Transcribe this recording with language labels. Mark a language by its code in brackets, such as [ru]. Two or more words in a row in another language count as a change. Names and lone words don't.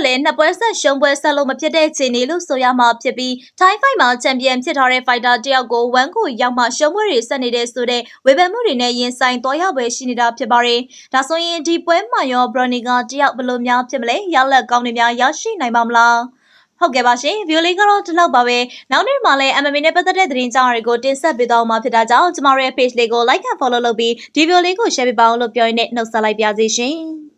[my] လည်း2ပွဲဆက်ရှုံးပွဲဆက်လို့မဖြစ်တဲ့ခြေနေလို့ဆိုရမှာဖြစ်ပြီးထိုင်းဖိုက်မှာချန်ပီယံဖြစ်ထားတဲ့ဖိုက်တာတယောက်ကို1ကိုရောက်မှရှုံးပွဲတွေဆက်နေတဲ့ဆိုတဲ့ဝေဖန်မှုတွေနဲ့ရင်ဆိုင်သွားရပွဲရှိနေတာဖြစ်ပါတယ်။ဒါဆိုရင်ဒီပွဲမှာရောဘရိုနီကာတယောက်ဘယ်လိုများဖြစ်မလဲရလက်ကောင်းတွေများရရှိနိုင်ပါမလား။ဟုတ်ကဲ့ပါရှင်ဗီဒီယိုလေးကတော့ဒီလောက်ပါပဲနောက်နေ့မှာလည်း MMA နဲ့ပတ်သက်တဲ့သတင်းကြောင်းတွေကိုတင်ဆက်ပေးသွားမှာဖြစ်တာကြောင့်ကျမတို့ရဲ့ page လေးကို [en] like and follow [my] လုပ်ပြီးဒီဗီဒီယိုလေးကို share ပေးပါအောင်လို့ပြောရင်းနဲ့နှုတ်ဆက်လိုက်ပါရစေရှင်။